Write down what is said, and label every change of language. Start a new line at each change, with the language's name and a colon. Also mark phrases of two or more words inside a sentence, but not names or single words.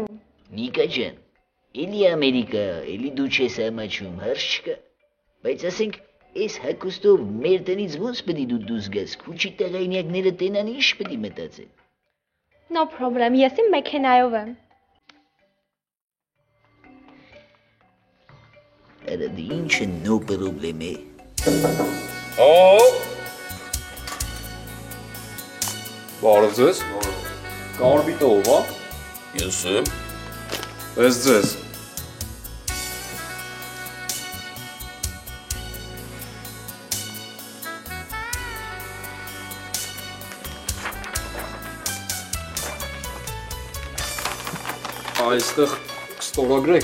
Armenian: Նիկա ջան, էլի Ամերիկա, էլի դու չես ամաչում, հարց չկա։ Բայց ասենք Այս հակոստով մեր տնից ոնց պետք է դու դուրս գաս, քուչի տեղայնյակները տենան ինչ պետք է մտածեն։
English: No problem,
Armenian: ես իմ մեքենայով եմ։ Արա դի ինչը
English: no problem
Armenian: է։ Բարև ձեզ։ Կարմիտը ով է։ Ես եմ։ Ես ձեզ։ Այստեղ ստորագրեք։